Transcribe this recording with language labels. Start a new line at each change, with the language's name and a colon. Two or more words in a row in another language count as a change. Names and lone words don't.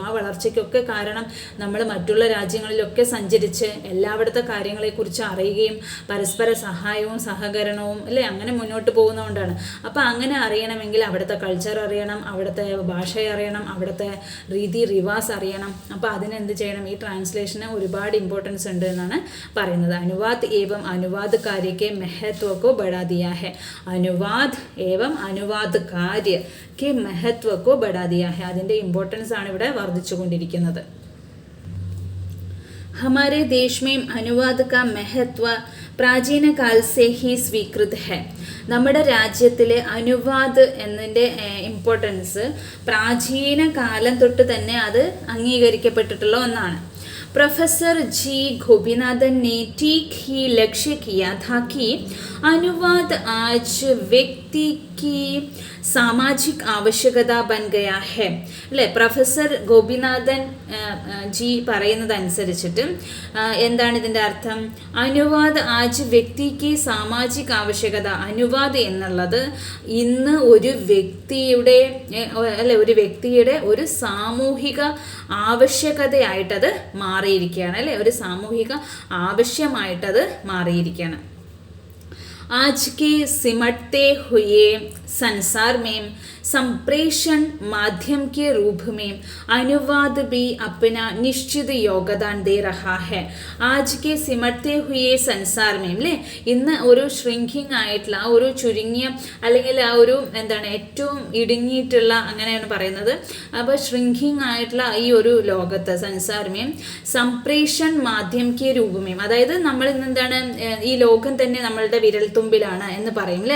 Malayalam: ആ വളർച്ചയ്ക്കൊക്കെ കാരണം നമ്മൾ മറ്റുള്ള രാജ്യങ്ങളിലൊക്കെ സഞ്ചരിച്ച് എല്ലായിടത്തെ കാര്യങ്ങളെക്കുറിച്ച് അറിയുകയും പരസ്പര സഹായവും സഹകരണവും അല്ലേ അങ്ങനെ മുന്നോട്ട് പോകുന്നതുകൊണ്ടാണ്. അപ്പോൾ അങ്ങനെ അറിയണമെങ്കിൽ അവിടുത്തെ കൾച്ചർ അറിയണം, അവിടുത്തെ ഭാഷ അറിയണം, അവിടുത്തെ രീതി റിവാസ് അറിയണം. അപ്പോൾ അതിനെന്ത് ചെയ്യണം ഈ ട്രാൻസ്ലേഷന് ഒരുപാട് इम्पोर्टेंस ഉണ്ട് എന്നാണ് പറയുന്നത്.
Hindi: अनुवाद एवं अनुवाद कार्य के महत्व को बढ़ा दिया है. अनुवाद एवं अनुवाद कार्य के महत्व को बढ़ा दिया है.
Malayalam: അതിൻ്റെ ഇമ്പോർട്ടൻസ് ആണ് ഇവിടെ വർദ്ധിച്ചുകൊണ്ടിരിക്കുന്നത്.
Hindi: हमारे देश में अनुवाद का महत्व प्राचीन काल से ही स्वीकृत है.
Malayalam: നമ്മുടെ രാജ്യത്തിൽ അനുവാദ് എന്നതിൻ്റെ ഇമ്പോർട്ടൻസ് പ്രാചീന കാലം തൊട്ട് തന്നെ അത് അംഗീകരിക്കപ്പെട്ടിട്ടുള്ള ഒന്നാണ്.
Hindi: प्रोफेसर जी गोपीनाथन ने ठीक ही लक्ष्य किया था कि अनुवाद आज व्यक्ति की सामाजिक आवश्यकता बन गया है അല്ലേ.
Malayalam: പ്രൊഫസർ ഗോപിനാഥൻ ജി പറയുന്നതനുസരിച്ചിട്ട് എന്താണ് ഇതിൻ്റെ അർത്ഥം?
Hindi: अनुवाद आज വ്യക്തിക്ക് सामाजिक आवश्यकता.
Malayalam: അനുവാദ് എന്നുള്ളത് ഇന്ന് ഒരു വ്യക്തിയുടെ ഒരു സാമൂഹിക ആവശ്യകതയായിട്ടത് മാറി മാറിയിരിക്കുകയാണ് അല്ലേ, ഒരു സാമൂഹിക ആവശ്യമായിട്ടത് മാറിയിരിക്കുകയാണ്.
Hindi: आज के सिमटते हुए संसार में संप्रेषण माध्यम के रूप में अनुवाद भी अपना निश्चित योगदान दे रहा है. आज के सिमटते हुए संसार में
Malayalam: അല്ലേ, ഇന്ന് ഒരു ഷ്രിങ്കിങ് ആയിട്ടുള്ള ഒരു ചുരുങ്ങിയ അല്ലെങ്കിൽ ആ ഒരു എന്താണ് ഏറ്റവും ഇടുങ്ങിയിട്ടുള്ള അങ്ങനെയാണ് പറയുന്നത്. അപ്പോൾ ഷ്രിങ്കിങ് ആയിട്ടുള്ള ഈ ഒരു ലോകത്ത്
Hindi: संसार में संप्रेषण माध्यम के रूप में,
Malayalam: അതായത് നമ്മൾ ഇന്ന് എന്താണ് ഈ ലോകം തന്നെ നമ്മളുടെ വിരൽത്തുമ്പിലാണ് എന്ന് പറയും അല്ലേ.